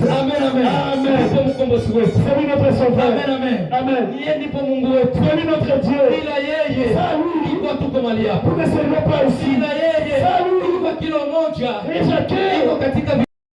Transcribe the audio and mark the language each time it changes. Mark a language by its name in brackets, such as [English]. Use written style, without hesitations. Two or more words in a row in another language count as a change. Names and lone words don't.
[Swahili] Amen, amen. Amen. Ndipo mkombozi wetu. [French] C'est lui notre sauveur. Amen, amen. Amen. [Swahili] Yeye ndipo Mungu wetu. [French] C'est lui notre Dieu. [Swahili] Bila yeye [French] Sans lui, [Swahili] ilikuwa tuko mahali hapa. [French] nous ne serions pas ici. [Swahili] Bila yeye [French] Sans lui, [Swahili] ilikuwa kilo moja [French] et chacun [Swahili] iko katika